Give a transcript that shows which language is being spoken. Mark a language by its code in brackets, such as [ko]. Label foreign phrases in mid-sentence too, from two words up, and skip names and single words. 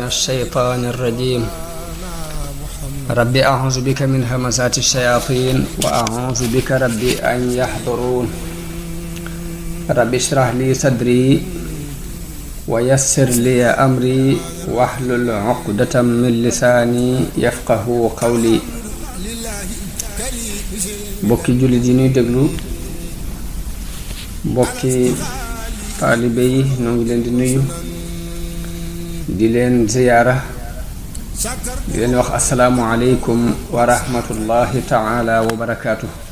[ar] الشيطان الرجيم رب أعوذ بك من همزات الشياطين وأعوذ بك رب أن يحضرون رب اشرح لي صدري ويسر لي أمري واحلل عقدة من لساني يفقه قولي [wo] bokki jullit yi ñuy déglu bokki taalibe yi ñoo ngi leen di nuyu di leen ziyaara di leen wax [ar] السلام عليكم ورحمة الله تعالى وبركاته